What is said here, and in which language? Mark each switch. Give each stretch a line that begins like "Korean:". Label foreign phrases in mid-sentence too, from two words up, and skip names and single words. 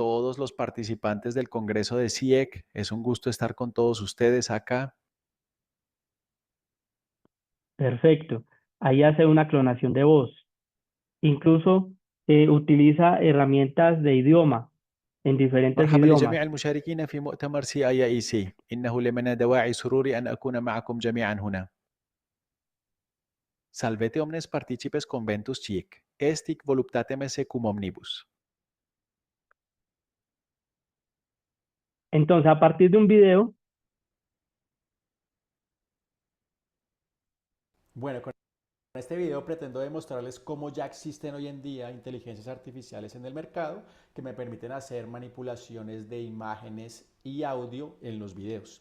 Spanish: todos los participantes del Congreso de CIEC. Es un gusto estar con todos ustedes acá. Perfecto. Ahí hace una clonación de voz. Incluso utiliza herramientas de idioma en diferentes
Arabic: مرحبا
Spanish: idiomas.
Arabic: لجميع المشاركين في مؤتمر CIIEC. إنه لمن دواعي سروري أن أكون معكم جميعا هنا.
Latin: Salvete omnes participes conventus CIEC. Estic voluptatem esse cum omnibus.
Spanish: Entonces, a partir de un video, Bueno, con este video pretendo demostrarles cómo ya existen hoy en día inteligencias artificiales en el mercado que me permiten hacer manipulaciones de imágenes y audio en los videos.